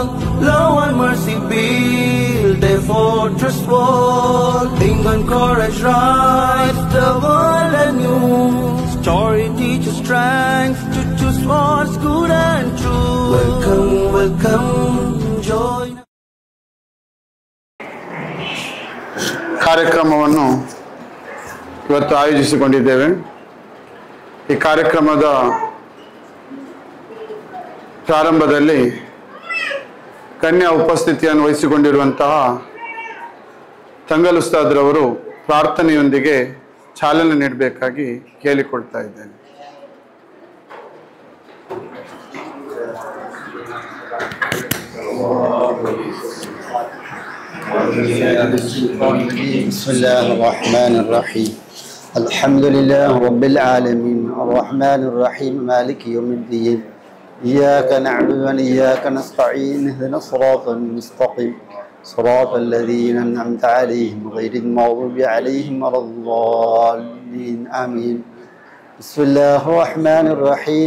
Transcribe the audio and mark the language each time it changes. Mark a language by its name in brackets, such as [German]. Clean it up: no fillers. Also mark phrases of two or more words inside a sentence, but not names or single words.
[English] Love and mercy build a fortress wall. Think and courage rise, the world anew. Story teaches strength to choose what's good and true. Welcome, welcome, join. [Kannada] ಕಾರ್ಯಕ್ರಮವನ್ನು ಇವತ್ತು ಆಯೋಜಿಸಿಕೊಂಡಿದ್ದೇವೆ. ಈ ಕಾರ್ಯಕ್ರಮದ ಪ್ರಾರಂಭದಲ್ಲಿ ಕನ್ಯಾ ಉಪಸ್ಥಿತಿಯನ್ನು ವಹಿಸಿಕೊಂಡಿರುವಂತಹ ತಂಗಲ್ ಉಸ್ತಾದ್ರವರು ಪ್ರಾರ್ಥನೆಯೊಂದಿಗೆ ಚಾಲನೆ ನೀಡಬೇಕಾಗಿ ಕೇಳಿಕೊಳ್ತಾ ಇದ್ದೇನೆ. [Arabic] بسم الله الرحمن الرحيم الحمد لله رب العالمين الرحمن الرحيم مالك يوم الدين إياك نعبد وإياك نستعين اهدنا الصراط المستقيم صراط الذين أنعمت عليهم غير المغضوب عليهم ولا الضالين آمين بسم الله الرحمن الرحيم